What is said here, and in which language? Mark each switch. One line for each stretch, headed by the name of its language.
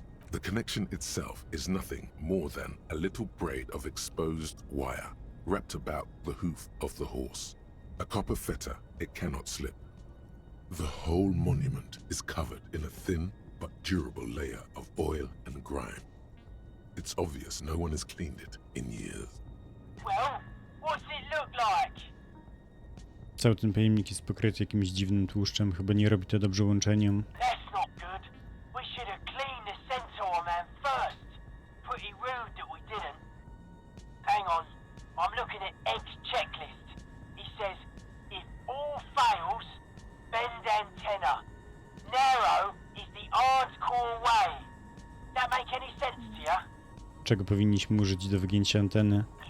English: The connection itself is nothing more than a little braid of exposed wire wrapped about the hoof of the horse. A copper fetter it cannot slip. The whole monument is covered in a thin but durable layer of oil and grime. It's obvious no one has cleaned it in years. Well, what's it look like?
Polish: Cały ten pojemnik jest pokryty jakimś dziwnym tłuszczem. Chyba nie robi to dobrze łączeniom.
English: That's not good. We should have cleaned the centaur man first. Pretty rude that we didn't. Hang on, I'm looking at Egg's checklist. He says, if all fails, bend antenna. Narrow is the hardcore way. That make any sense to you?
Polish: Czego powinniśmy użyć do wygięcia anteny?